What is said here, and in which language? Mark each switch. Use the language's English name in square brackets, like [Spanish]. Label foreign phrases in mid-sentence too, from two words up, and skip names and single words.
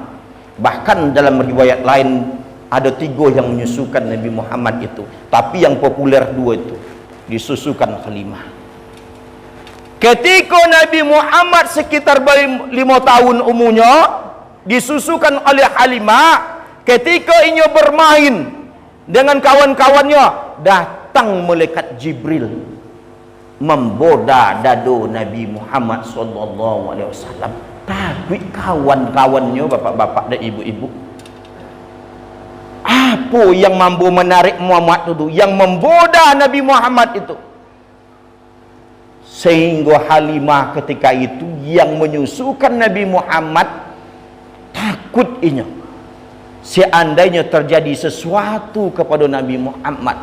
[Indonesian] Bahkan dalam riwayat lain ada 3 yang menyusukan Nabi Muhammad itu, tapi yang populer 2 itu disusukan Halimah. Ketika Nabi Muhammad sekitar 5 tahun umurnya, disusukan oleh Halimah. Ketika ia bermain dengan kawan-kawannya, datang malaikat Jibril [Minangkabau] memboda dado [Indonesian] Nabi Muhammad [Arabic] صلى الله عليه وسلم. [Indonesian] Tapi kawan-kawannya bapak-bapak dan ibu-ibu, apa yang mampu menarik Muhammad itu, yang memboda Nabi Muhammad itu, sehingga Halimah ketika itu yang menyusukan Nabi Muhammad takut inya seandainya terjadi sesuatu kepada Nabi Muhammad.